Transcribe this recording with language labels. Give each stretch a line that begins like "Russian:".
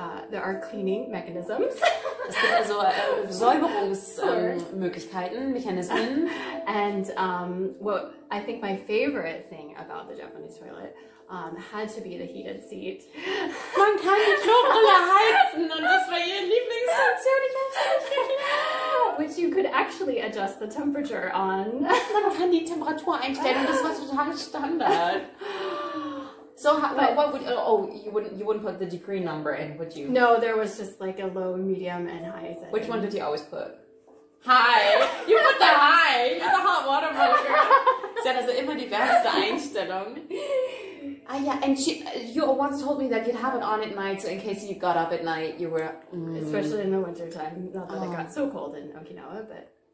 English: There are cleaning mechanisms.
German: Es gibt also Säuberungsmöglichkeiten, Mechanismen.
English: And what I think my favorite thing about the Japanese toilet had to be the heated seat.
German: Man kann die Klobrille heizen und das war ihre Lieblingsfunktion. Ich hab's nicht geglaubt.
English: Which you could actually adjust the temperature on.
German: Man kann die Temperatur einstellen und das war total Standard.
English: So what would you wouldn't put the degree number in, would you? No, there was just like a low, medium, and high setting. Which one did you always put? High. You put the high. You're the hot water girl.
German: Sie hat also immer die wärmste Einstellung.
English: Ah yeah, and you once told me that you'd have it on at night, so in case you got up at night, you were especially in the winter time. Not that it got so cold in Okinawa, but.